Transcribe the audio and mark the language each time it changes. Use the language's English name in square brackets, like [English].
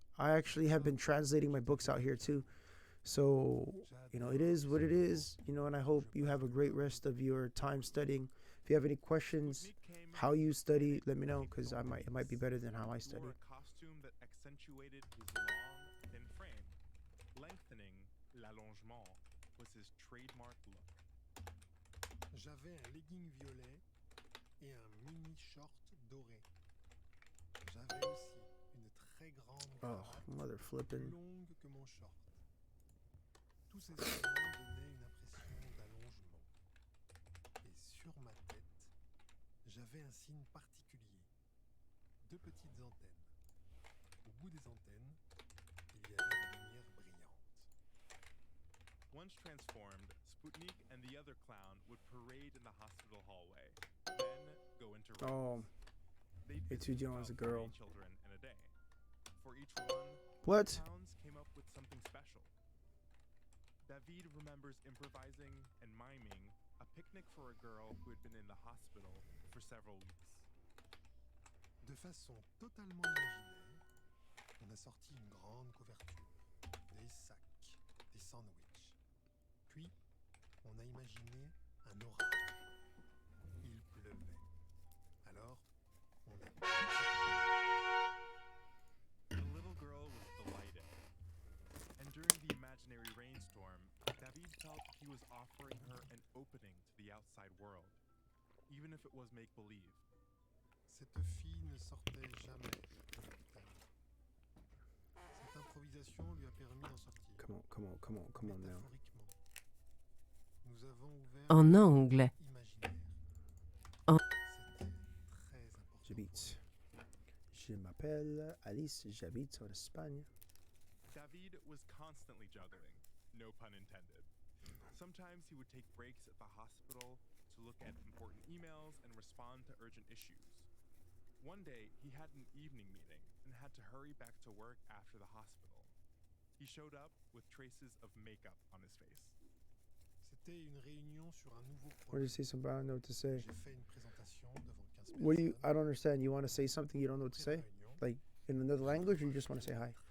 [English] I actually have been translating my books out here too. So, it is what it is, and I hope you have a great rest of your time studying. If you have any questions, how you study, let me know, because it might be better than how I study. Wore a costume that accentuated his long, thin frame. Lengthening, [French] l'allongement, [English] was his trademark look. [French] J'avais un legging violet et un mini short doré. J'avais aussi une très grande cravate [English] mother flipping. [French] plus longue que mon short. Tous ces éléments donnaient une impression d'allongement. Et sur ma tête, j'avais un signe particulier. 2 petites antennes. Au bout des antennes, il y avait une lumière brillante. [English] Once transformed, Sputnik and the other clown would parade in the hospital hallway, then go into Oh, They'd étudiant as a girl. 3 children in a day. For each one, What? the clowns came up with something special. David remembers improvising and miming a picnic for a girl who had been in the hospital for several weeks. [French] De façon totalement imaginaire, on a sorti une grande couverture, des sacs, des sandwichs. Puis, on a imaginé un orage. Il pleuvait. Alors, on a... [English] The little girl was delighted. And during the imaginary rainstorm, David felt he was offering her an opening to the outside world, even if it was make-believe. [French] Cette fille ne sortait jamais de l'hôpital. Cette improvisation lui a permis d'en sortir. [English] Come on now. [French] Métaphoriquement. Nous avons ouvert En anglais. imaginaire. En- C'était très important. J'habite. Je m'appelle Alice, j'habite en Espagne. [English] David was constantly juggling, no pun intended. Sometimes he would take breaks at the hospital to look at important emails and respond to urgent issues. One day, he had an evening meeting and had to hurry back to work after the hospital. He showed up with traces of makeup on his face. [French] C'était une réunion sur un nouveau [English] What do you [French] projet. [English] say something? I don't know what to say. [French] J'ai fait une présentation devant 15 [English] What do you? [French] personnes. [English] I don't understand. You want to say something you don't know what to say, like in another language, or you just want to say hi?